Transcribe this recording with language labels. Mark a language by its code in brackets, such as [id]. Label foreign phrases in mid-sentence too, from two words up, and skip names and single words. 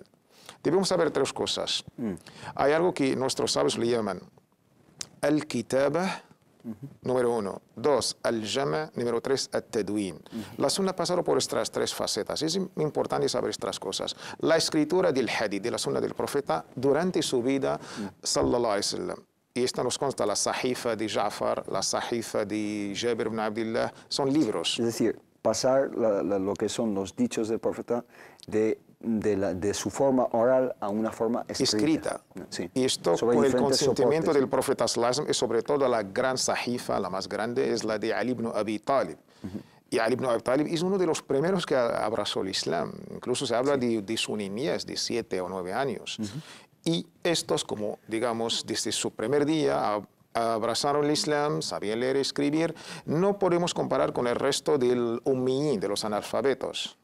[es] Debemos saber tres cosas. Hay algo que nuestros sabios le llaman al-kitaba, número 1. 2, al-jama'. Número 3, al-tadwin. La sunna pasaron por estas tres facetas. Es importante saber estas cosas. La escritura del hadith, de la sunna del profeta, durante su vida, [ar] صلى الله عليه وسلم. [es] Y esto nos consta, la sahifa de Ja'far, la sahifa de Jabir ibn Abdullah, son libros. Es decir, pasar lo que son los dichos del profeta de su forma oral a una forma escrita. Sí. Y esto con el consentimiento del profeta [ar] صلى الله عليه وسلم, [es] y sobre todo la gran sahifa, la más grande, es la de Ali ibn Abi Talib. Y Ali ibn Abi Talib es uno de los primeros que abrazó el Islam. Incluso se habla de su niñez, de 7 o 9 años. Y estos, como digamos, desde su primer día abrazaron el Islam, sabían leer y escribir. No podemos comparar con el resto del ummiyin, de los analfabetos.